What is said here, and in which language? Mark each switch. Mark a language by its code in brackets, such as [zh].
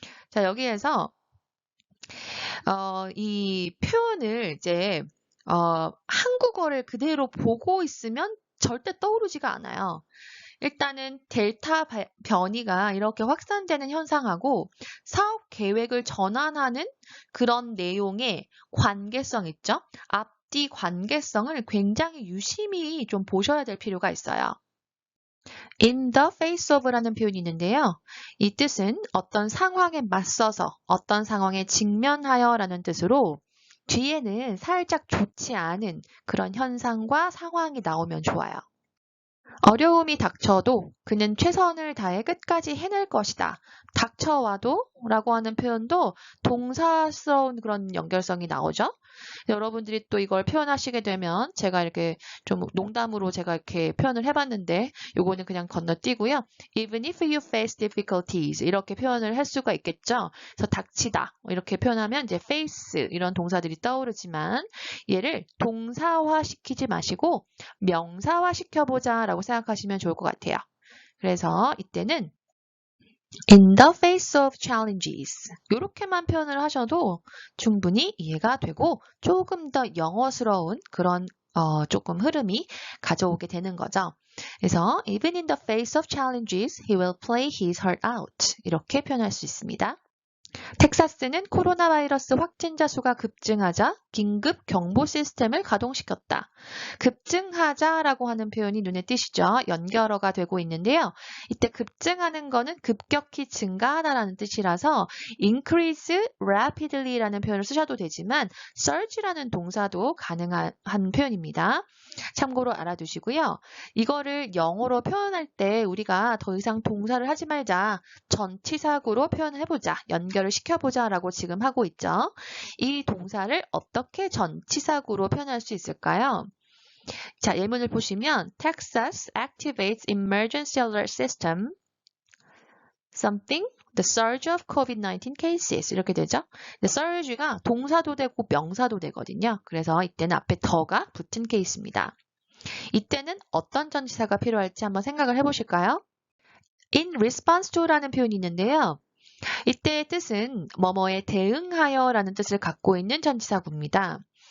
[ko] 자, 여기에서 이 표현을 이제 한국어를 그대로 보고 있으면 절대 떠오르지가 않아요. 일단은 델타 변이가 이렇게 확산되는 현상하고 사업 계획을 전환하는 그런 내용의 관계성 있죠? 앞뒤 관계성을 굉장히 유심히 좀 보셔야 될 필요가 있어요. [en] In the face of [ko] 라는 표현이 있는데요. 이 뜻은 어떤 상황에 맞서서 어떤 상황에 직면하여 라는 뜻으로 뒤에는 살짝 좋지 않은 그런 현상과 상황이 나오면 좋아요. 어려움이 닥쳐도 그는 최선을 다해 끝까지 해낼 것이다. 닥쳐와도 라고 하는 표현도 동사스러운 그런 연결성이 나오죠. 여러분들이 또 이걸 표현하시게 되면 제가 이렇게 좀 농담으로 제가 이렇게 표현을 해봤는데 요거는 그냥 건너뛰고요. [en] Even if you face difficulties [ko] 이렇게 표현을 할 수가 있겠죠. 그래서 닥치다 이렇게 표현하면 이제 face 이런 동사들이 떠오르지만 얘를 동사화 시키지 마시고 명사화 시켜보자 라고 생각하시면 좋을 것 같아요. 그래서 이때는 [en] In the face of challenges [ko] 이렇게만 표현을 하셔도 충분히 이해가 되고 조금 더 영어스러운 그런 조금 흐름이 가져오게 되는 거죠. 그래서 [en] Even in the face of challenges, he will play his heart out [ko] 이렇게 표현할 수 있습니다. 텍사스는 코로나 바이러스 확진자 수가 급증하자 긴급 경보 시스템을 가동시켰다. 급증하자라고 하는 표현이 눈에 띄시죠? 연결어가 되고 있는데요. 이때 급증하는 거는 급격히 증가하다라는 뜻이라서 [en] increase rapidly [ko] 라는 표현을 쓰셔도 되지만 surge라는 동사도 가능한 표현입니다. 참고로 알아두시고요. 이거를 영어로 표현할 때 우리가 더 이상 동사를 하지 말자. 전치사구로 표현을 해보자. 연결을 시켜보자 라고 지금 하고 있죠. 이 동사를 어떻게 전치사구로 표현할 수 있을까요? [en] 자, 예문을 보시면 Texas activates emergency alert system something the surge of COVID-19 cases [ko] 이렇게 되죠. 근데 surge가 동사도 되고 명사도 되거든요. 그래서 이때는 앞에 더가 붙은 케이스입니다. 이때는 어떤 전치사가 필요할지 한번 생각을 해보실까요? [en] In response to [ko] 라는 표현이 있는데요. 이때의 뜻은 뭐뭐에 대응하여 라는 뜻을 갖고 있는 전치사구입니다.